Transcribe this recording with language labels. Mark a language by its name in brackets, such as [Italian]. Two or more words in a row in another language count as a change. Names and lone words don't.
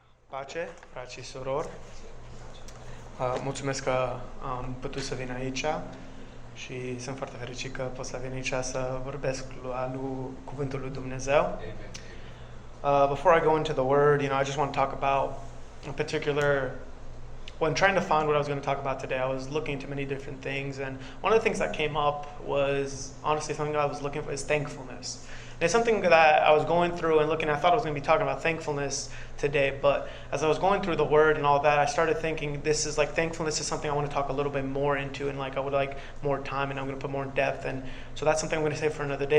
[Romanian] Pace, frați și surori. Mulțumesc că am putut să vin aici și sunt foarte fericit că pot să vin aici să vorbesc cuvântul lui Dumnezeu. [English] Before I go into the word, I just want to talk about a particular. When trying to find what I was going to talk about today, I was looking into many different things, and one of the things that came up was honestly something that I was looking for is thankfulness. And it's something that I was going through and looking. I thought I was going to be talking about thankfulness today, but as I was going through the word and all that, I started thinking thankfulness is something I want to talk a little bit more into, and I would like more time, and I'm going to put more in depth, and so that's something I'm going to say for another day.